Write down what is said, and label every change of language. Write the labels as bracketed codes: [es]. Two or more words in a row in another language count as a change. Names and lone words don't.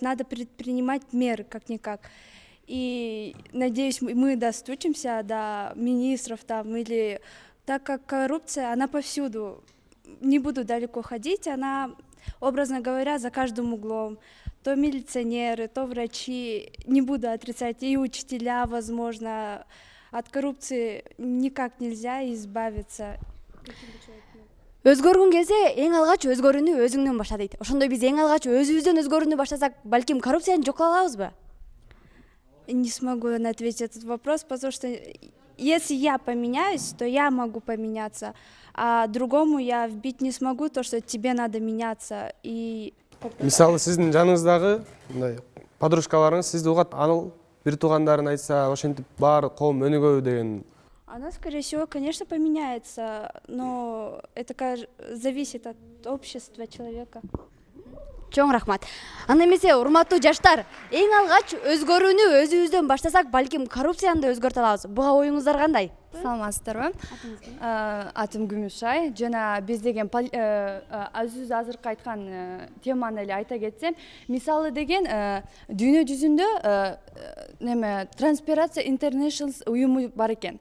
[ru] Надо предпринимать меры, как-никак. И надеюсь, мы достучимся до министров там, или так как коррупция, она повсюду. Не буду далеко ходить, она, образно говоря, за каждым углом. То милиционеры, то врачи, не буду отрицать, и учителя, возможно. От коррупции никак нельзя избавиться. [ky] Өзгөргөн кезде эң алгач өзгөрүүнү өзүңдөн башла дейт. Ошондой биз эң алгач өзүбүздөн өзгөрүүнү баштасак, балким коррупцияны жок кыла алабызбы? [ru] Не смогу ответить этот вопрос, потому что если я поменяюсь, то я могу поменяться, а другому я вбить не смогу то, что тебе надо меняться. И [ky] Мисалы сиздин жаныңыздагы мындай подружкаларыңыз сизди угат, анын бир туугандарын айтса, ошентип баары коом өнүгөбү деген. [ru] она, скорее всего, конечно, поменяется, но это зависит от общества человека. [ky] Чоң рахмат. Анда эмесе урматтуу жаштар, эң алгач өзгөрүүнү өзүбүздөн баштасак, балким коррупцияны да өзгөртө алабыз. Буга оюңуздар кандай? Саламатсыздарбы? Атым Күмүшай. Жана биз деген Азиз азыркы айткан теманы эле айта кетсем, мисалы деген дүйнө жүзүндө Transparency International уюму бар экен.